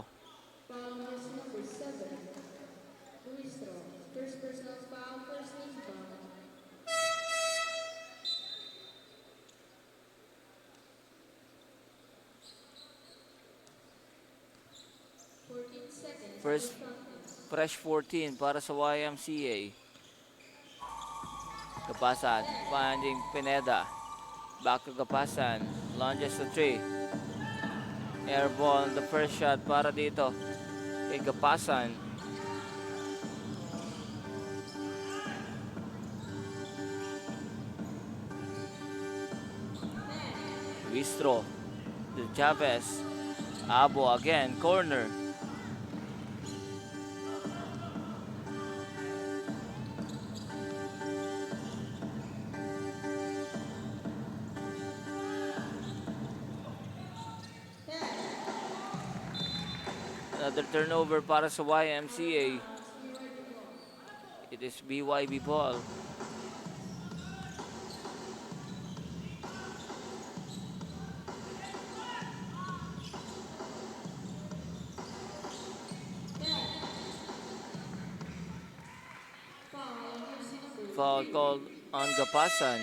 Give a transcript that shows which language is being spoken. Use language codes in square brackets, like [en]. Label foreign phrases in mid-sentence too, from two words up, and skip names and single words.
[en] Number 7, Luistro. First personal foul, first team foul. 14 seconds. First fresh 14 [tl] para sa [en] YMCA. Kapasan finding Pineda. Back to Kapasan. Launches to 3. Air ball on the first shot [tl] para dito kay [en] Kapasan. Luistro. De Chavez. Abo again. Corner. Another turnover [tl] para sa [en] YMCA. It is BYB ball. Foul called on Gapasan.